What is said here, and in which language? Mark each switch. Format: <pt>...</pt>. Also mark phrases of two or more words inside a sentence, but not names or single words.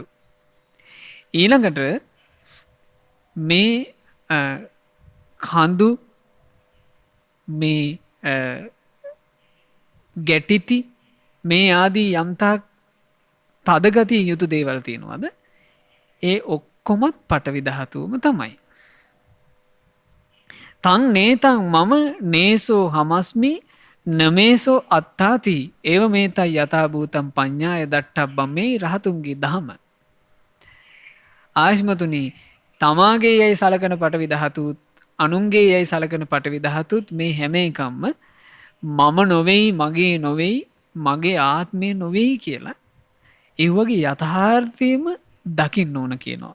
<si>ඊළඟට මේ කඳු, මේ ගැටිති, මේ ආදී යම්තාක් තදගතිය යුතු දේවල් තියෙනවාද ඒ ඔක්කොමත් පටවි ධාතුවම තමයි.</si> <pi>තං නේතං මම නේසෝ හමස්මි නමේසෝ අත්තාති ඒව මේතයි යථභූතම් පඤ්ඤාය දට්ඨබ්බම්</pi> <si>මේ රහතුන්ගේ දහම. ආයෂ්මතුනි තමාගේ යයි සලකන පටවි ධාතුත් අනුන්ගේ යයි සලකන පටවි ධාතුත් මේ හැම එකක්ම මම නොවේයි මගේ නොවේයි මගේ ආත්මය නොවේයි කියලා ඒ වගේ යථාර්ථයම දකින්න ඕන කියනවා.</si>